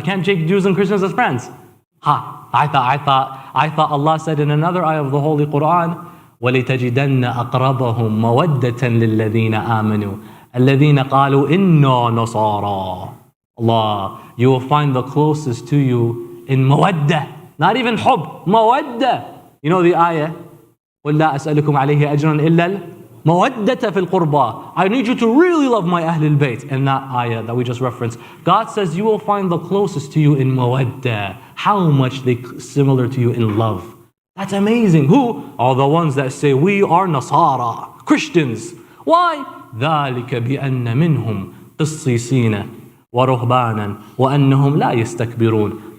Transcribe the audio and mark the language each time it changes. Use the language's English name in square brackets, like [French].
[English] We can't take Jews and Christians as friends. Ha. I thought Allah said in another ayah of the Holy Quran, [Arabic] وَلِتَجِدَنَّ أَقْرَبَهُمْ مَوَدَّةً لِلَّذِينَ آمَنُوا الَّذِينَ قَالُوا إِنَّا نَصَارَى. [English] Allah, you will find the closest to you in mawaddah. Not even hub, mawaddah. You know the ayah, [Arabic] قُلْ لَا أَسْأَلُكُمْ عَلَيْهِ أَجْرًا إِلَّا الْمَوَدَّةَ فِي الْقُرْبَى. [English] I need you to really love my Ahlul-bayt. In that ayah that we just referenced, God says you will find the closest to you in mawaddah. How much they similar to you in love. That's amazing. Who? Are the ones that say we are Nasara, Christians. [Arabic] Why? ذَلِكَ بِأَنَّ مِنْهُمْ قِصِّيصِينَ وَرُهْبَانًا وَأَنَّهُمْ لَا يَسْتَكْبِرُونَ.